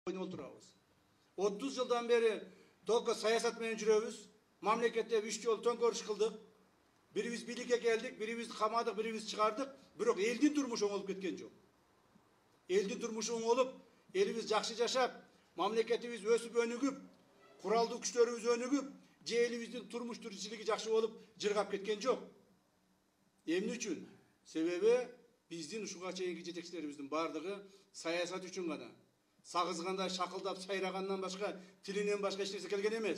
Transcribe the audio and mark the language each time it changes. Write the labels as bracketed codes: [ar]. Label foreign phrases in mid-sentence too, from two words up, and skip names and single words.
[ky] Отурабыз. 30 жылдан бери Долка саясат менен жүрөбүз. Мамлекетте 3 жолу төңкөрүш кылдык. Бирибиз биргеликте келдик, бирибиз камадык, бирибиз чыгардык. Бирок элдин турмушу оңолуп кеткен жок. Элдин турмушу оңолуп, элибиз жакшы жашап, mamleketimiz өсүп өнүгүп, куралдуу күчтөрүбүз өнүгүп, же элибиздин турмуш тиричилиги жакшы болуп, жыргап кеткен жок. Эмне үчүн? Себеби биздин ушуга чейинки жетекчилерибиздин бардыгы саясат үчүн гана. Сагызгандай шакылдап сайрагандан башка, тилинен башка эч нерсе келген эмес.